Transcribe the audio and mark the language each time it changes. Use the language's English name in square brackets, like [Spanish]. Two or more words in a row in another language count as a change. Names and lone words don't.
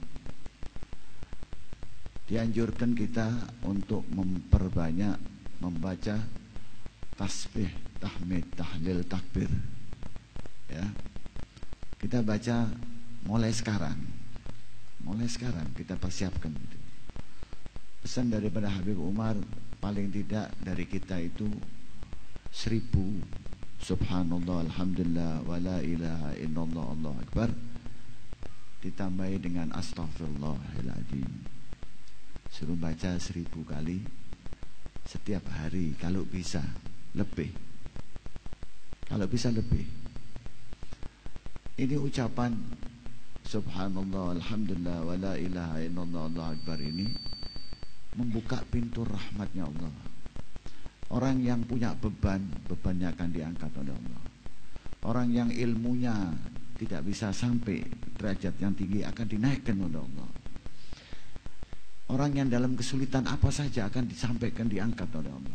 [Indonesian] Dianjurkan kita untuk memperbanyak membaca tasbih, tahmid, tahlil, takbir. Ya. Kita baca mulai sekarang. Mulai sekarang kita persiapkan itu. Pesan daripada Habib Umar, paling tidak dari kita itu 1000 [Arabic] سبحان الله، الحمد لله، ولا إله إلا الله، الله أكبر, [Indonesian] ditambahi dengan astaghfirullahaladzim. Suruh baca 1000 kali setiap hari, kalau bisa lebih, kalau bisa lebih. Ini ucapan [Arabic] سبحان الله، الحمد لله، ولا إله إلا الله، الله أكبر [Indonesian] ini membuka pintu rahmatnya Allah. Orang yang punya beban, bebannya akan diangkat oleh Allah. Orang yang ilmunya tidak bisa sampai derajat yang tinggi akan dinaikkan oleh Allah. Orang yang dalam kesulitan apa saja akan disampaikan, diangkat oleh Allah.